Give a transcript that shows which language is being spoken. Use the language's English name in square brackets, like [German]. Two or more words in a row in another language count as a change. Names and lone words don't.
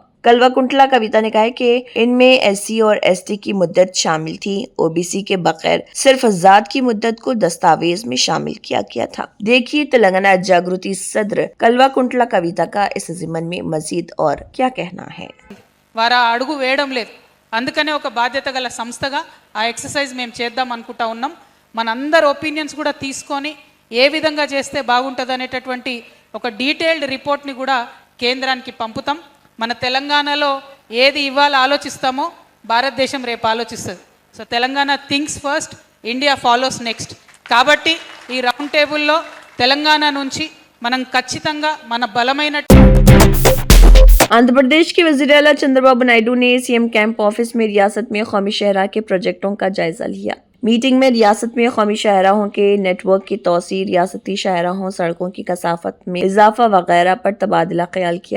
[Urdu] کلوا کنٹلا کویتا نے کہا کہ ان میں ایس سی اور ایس ٹی کی مدت شامل تھی، او بی سی کے بغیر صرف ذات کی مدت کو دستاویز میں شامل کیا گیا تھا۔ دیکھیے تلنگانہ جاگرتی صدر کلوا کنٹلا کویتا کا اس ضمن میں مزید اور کیا کہنا ہے۔ [Telugu] వారు అడుగు వేయడం లేదు, అందుకనే ఒక బాధ్యత గల సంస్థగా ఆ ఎక్సర్సైజ్ మేము చేద్దాం అనుకుంటా ఉన్నాం। మనందరి ఒపీనియన్స్ కూడా తీసుకొని ఏ విధంగా చేస్తే బాగుంటుంది అనేటటువంటి ఒక [English] డీటెయిల్డ్ రిపోర్ట్ని [Telugu] కూడా కేంద్రానికి పంపుతాం। మన తెలంగాణలో ఏది ఇవాళ ఆలోచిస్తామో భారతదేశం రేపు ఆలోచిస్తుంది। [English] So Telangana thinks first, India follows next. [Telugu] కాబట్టి ఈ [English] రౌండ్ టేబుల్లో [Telugu] తెలంగాణ నుంచి మనం ఖచ్చితంగా మన బలమైన [Urdu] آندھرا پردیش کے وزیر اعلیٰ چندرابابو نائیڈو نے [English] CM camp office [Urdu] میں ریاست میں قومی شاہراہ کے پروجیکٹوں کا جائزہ لیا. میٹنگ میں ریاست میں قومی شاہراہوں کے نیٹ ورک کی توسیع، ریاستی شاہراہوں، سڑکوں کی کثافت میں اضافہ وغیرہ پر تبادلۂ خیال کیا.